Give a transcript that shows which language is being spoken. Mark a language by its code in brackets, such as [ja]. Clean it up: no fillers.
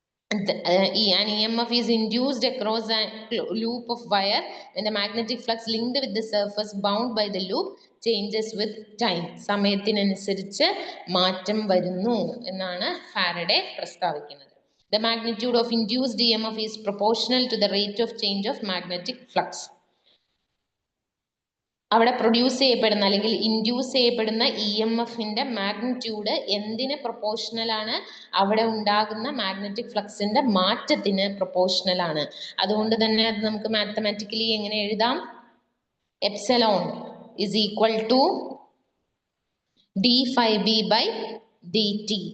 [en] An EMF is induced across a loop of wire when the magnetic flux linked with the surface bound by the loop changes with time. [ml] സമയത്തിനനുസരിച്ച് മാറ്റം വരുന്നു എന്നാണ് Faraday പ്രസ്താവിക്കുന്നത്. [en] The magnitude of induced EMF is proportional to the rate of change of magnetic flux. [ml] അവിടെ produce ചെയ്യപ്പെടുന്ന അല്ലെങ്കിൽ induce ചെയ്യപ്പെടുന്ന EMFന്റെ magnitude എന്തിന് proportional ആണ്? അവിടെ ഉണ്ടാകുന്ന മാഗ്നറ്റിക് ഫ്ലക്സിന്റെ മാറ്റത്തിന് പ്രൊപ്പോർഷണൽ ആണ്. അതുകൊണ്ട് തന്നെ അത് നമുക്ക് മാത്തമാറ്റിക്കലി എങ്ങനെ എഴുതാം? [en] Epsilon is equal to d5b by dt.